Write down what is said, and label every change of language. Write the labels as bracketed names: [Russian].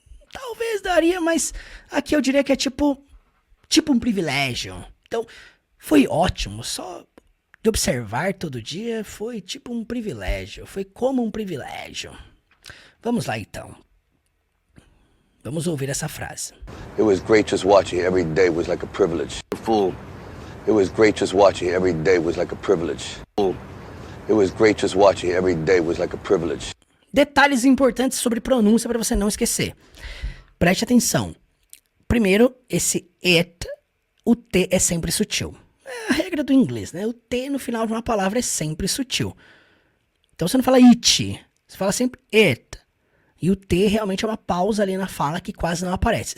[Portuguese] Talvez daria, mas aqui eu diria que é tipo um privilégio. Então, foi ótimo, só de observar todo dia foi tipo um privilégio, foi como um privilégio. Vamos lá então. Vamos ouvir essa frase. [English] It was great just watching every day was like a privilege. Fool. It was great just watching every day was like a privilege. Fool. It was great just watching every day was like a privilege. [Portuguese] Detalhes importantes sobre pronúncia para você não esquecer. Preste atenção. Primeiro, esse it, o T é sempre sutil. É a regra do inglês, né? O T no final de uma palavra é sempre sutil. Então você não fala it, você fala sempre it. E o T realmente é uma pausa ali na fala que quase não aparece.